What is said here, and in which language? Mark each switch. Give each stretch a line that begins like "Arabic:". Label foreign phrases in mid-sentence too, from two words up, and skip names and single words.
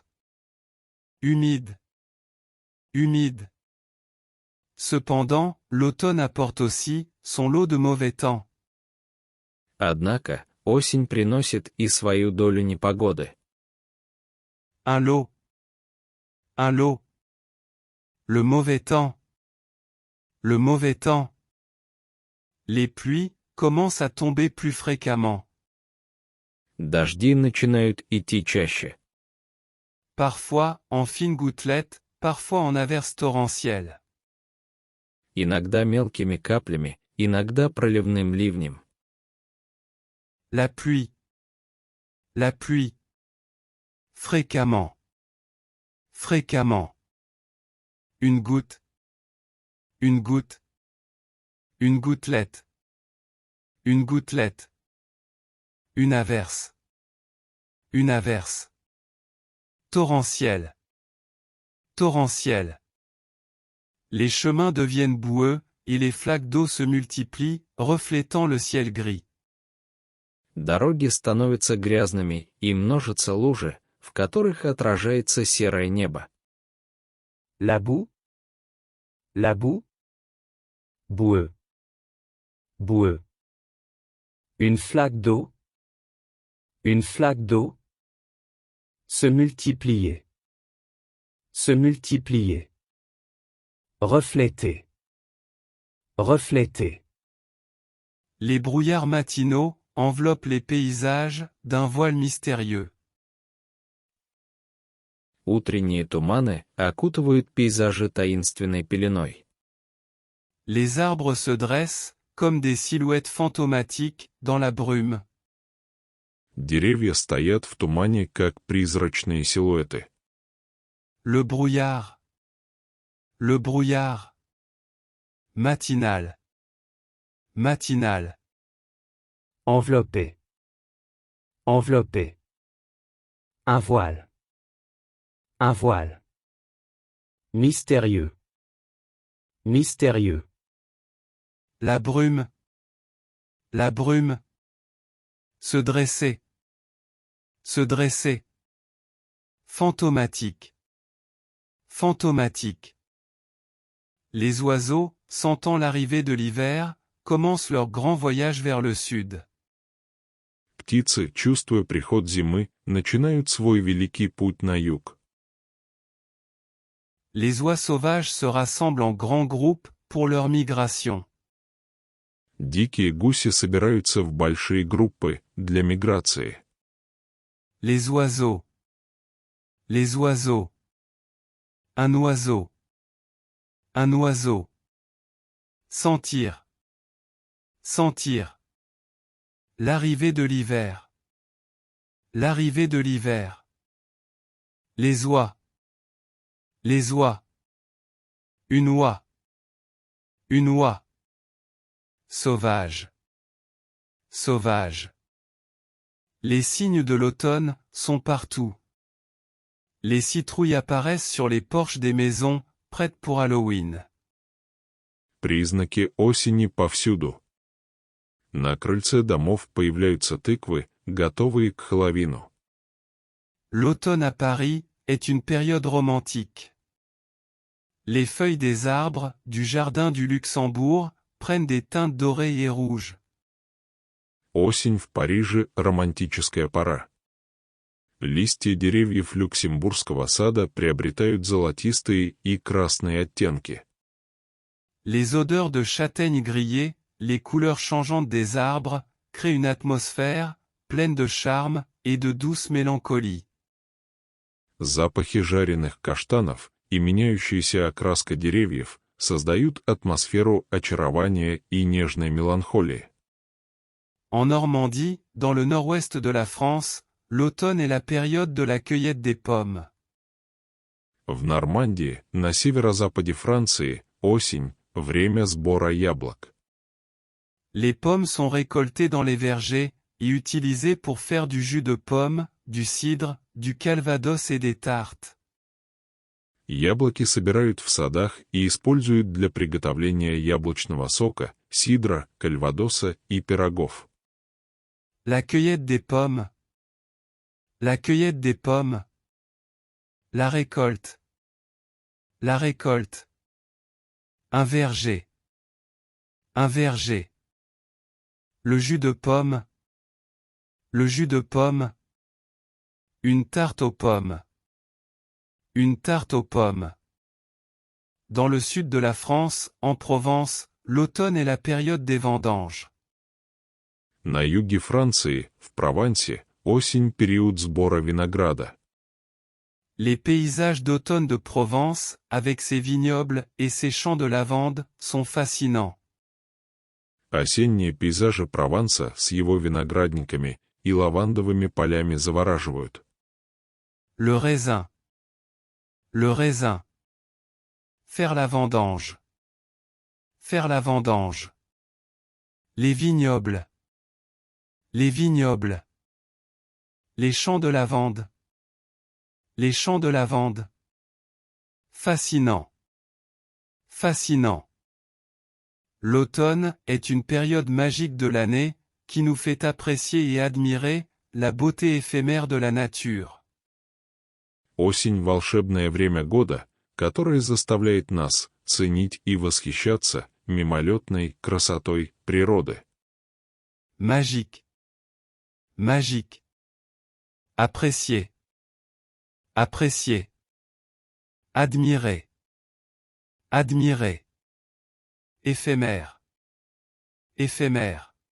French: Humide. Humide. Cependant, l'automne apporte aussi son lot de mauvais temps.
Russian: Однако, осень приносит и свою долю непогоды.
French: Un lot. Un lot. Le mauvais temps. Le mauvais temps. Les pluies commencent à tomber plus fréquemment.
Russian: Дожди начинают идти чаще.
French: Parfois en fines gouttelettes, parfois en averses torrentielles.
Russian: Иногда мелкими каплями, иногда проливным ливнем.
French: La pluie. La pluie. Fréquemment. Fréquemment. Une goutte. Une goutte. Une gouttelette. Une gouttelette. Une averse. Une averse. Torrentiel. Torrentiel. Les chemins deviennent boueux, et les flaques d'eau se multiplient, reflétant le ciel gris.
Russian: Дороги становятся грязными, и множатся лужи, в которых отражается серое небо.
French: La boue. La boue. Boueux. Boueux. Une flaque d'eau. Une flaque d'eau. Se multiplier. Se multiplier. Refléter. Refléter. Les brouillards matinaux enveloppent les paysages d'un voile mystérieux.
Russian: Утренние туманы окутывают пейзажи таинственной пеленой.
French: Les arbres se dressent, comme des silhouettes fantomatiques, dans la brume.
Russian: Деревья стоят в тумане, как призрачные силуэты.
French: Le brouillard. Le brouillard. Matinal. Matinal. Envelopper. Envelopper. Un voile. Un voile. Mystérieux. Mystérieux. La brume. La brume. Se dresser. Se dresser. Fantomatique. Fantomatique. Les oiseaux, sentant l'arrivée de l'hiver, commencent leur grand voyage vers le sud.
Russian: Птицы, чувствуя приход зимы, начинают свой великий путь на юг.
French: Les oies sauvages se rassemblent en grands groupes pour leur migration.
Russian: Дикие гуси собираются в большие группы для миграции.
French: Les oiseaux. Les oiseaux. Un oiseau. Un oiseau. Sentir. Sentir. L'arrivée de l'hiver. L'arrivée de l'hiver. Les oies. Les oies. Une oie. Une oie. Sauvage. Sauvage. Les signes de l'automne sont partout. Les citrouilles apparaissent sur les porches des maisons, prêtes pour Halloween.
Russian: Признаки осени повсюду. На крыльце домов появляются тыквы, готовые к Хэллоуину.
French: L'automne à Paris est une période romantique. Les feuilles des arbres du jardin du Luxembourg prennent des teintes dorées et rouges.
Russian: Осень в Париже – романтическая пора. Листья деревьев Люксембургского сада приобретают золотистые и красные оттенки.
French: Les odeurs de châtaigne grillée, les couleurs changeantes des arbres, créent une atmosphère pleine de charme et de douce mélancolie.
Russian: Запахи жареных каштанов и меняющаяся окраска деревьев создают атмосферу очарования и нежной меланхолии.
French: En Normandie, dans le nord-ouest de la France, l'automne est la période de la cueillette des pommes.
Russian: В Нормандии, на северо-западе Франции, осень – время сбора яблок.
French: Les pommes sont récoltées dans les vergers et utilisées pour faire du jus de pomme, du cidre, du calvados et des tartes.
Russian: Яблоки собирают в садах и используют для приготовления яблочного сока, сидра, кальвадоса и пирогов.
French: La cueillette des pommes. La cueillette des pommes. La récolte. La récolte. Un verger. Un verger. Le jus de pomme. Le jus de pomme. Une tarte aux pommes. Une tarte aux pommes. Dans le sud de la France, en Provence, l'automne est la période des vendanges.
Russian: На юге Франции, в Провансе, осень – период сбора винограда.
French: Les paysages d'automne de Provence, avec ses vignobles et ses champs de lavande, sont fascinants.
Russian: Осенние пейзажи Прованса с его виноградниками и лавандовыми полями завораживают.
French: Le raisin. Le raisin. Faire la vendange. Faire la vendange. Les vignobles. Les vignobles. Les champs de lavande. Les champs de lavande. Fascinant. Fascinant. L'automne est une période magique de l'année, qui nous fait apprécier et admirer la beauté éphémère de la nature.
Russian: Осень – волшебное время года, которое заставляет нас ценить и восхищаться мимолетной красотой природы.
French: Magique. Magique. Apprécier. Apprécier. Admirer. Admirer. Éphémère. Éphémère.